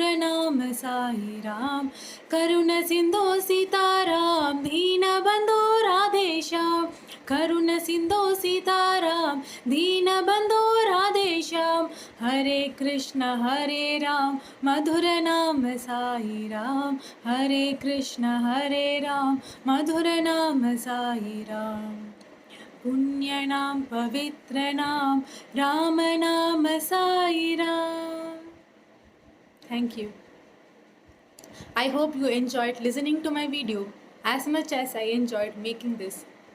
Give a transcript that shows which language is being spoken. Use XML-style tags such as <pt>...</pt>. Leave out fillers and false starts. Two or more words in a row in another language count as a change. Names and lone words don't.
<hi>नाम साई राम, करुण सिंधु सीताराम दीन बंधु राधेश्याम, करुण सिंधु सीताराम दीन बंधु राधेश्याम, हरे कृष्ण हरे राम मधुर नाम साई राम, हरे कृष्ण हरे राम मधुर नाम साई राम, पुण्य नाम पवित्र नाम राम नाम साई राम.</hi> <en>Thank you. I hope you enjoyed listening to my video as much as I enjoyed making this.</en>